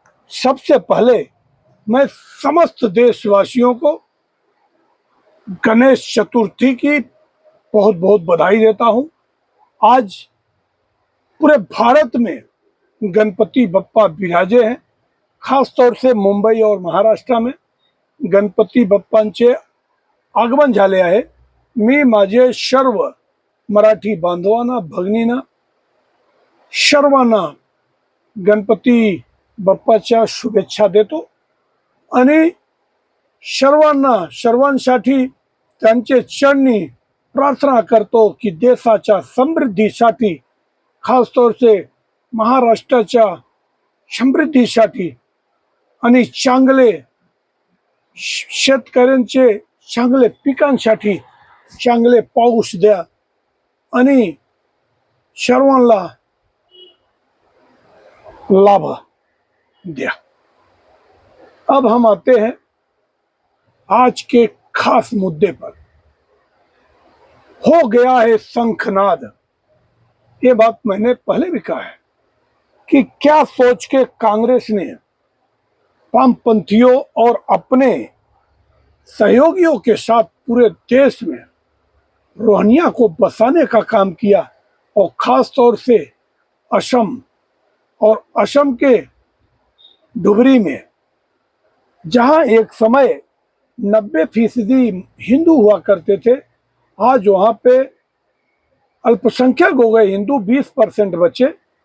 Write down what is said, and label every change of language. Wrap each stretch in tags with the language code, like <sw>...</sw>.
<hi>सबसे पहले मैं समस्त देशवासियों को गणेश चतुर्थी की बहुत बहुत बधाई देता हूं। आज पूरे भारत में गणपति बप्पा विराजे हैं। खास तौर से मुंबई और महाराष्ट्र में</hi> <mr>गणपती बाप्पांचे आगमन झाले आहे। मी माझे सर्व मराठी बांधवांना, भगिनींना, सर्वांना गणपती बाप्पाच्या शुभेच्छा देतो आणि सर्वांसाठी त्यांचे चरणी प्रार्थना करतो की देशाच्या समृद्धीसाठी,</mr> <hi>खास तौर से</hi> <mr>महाराष्ट्राच्या समृद्धीसाठी आणि चांगले शेतकऱ्यांचे चांगले पिकांसाठी चांगले पाऊस द्या आणि सर्वांना लाभ दिया।</mr> <hi>अब हम आते हैं आज के खास मुद्दे पर। हो गया है शंखनाद। ये बात मैंने पहले भी कहा है कि क्या सोच के कांग्रेस ने वामपंथियों और अपने सहयोगियों के साथ पूरे देश में रोहिंग्या को बसाने का काम किया, और खास तौर से असम और असम के डुबरी में, जहां एक समय 90% हिंदू हुआ करते थे, आज वहां पे अल्पसंख्यक हो गए हिंदू, 20% बचे।</hi>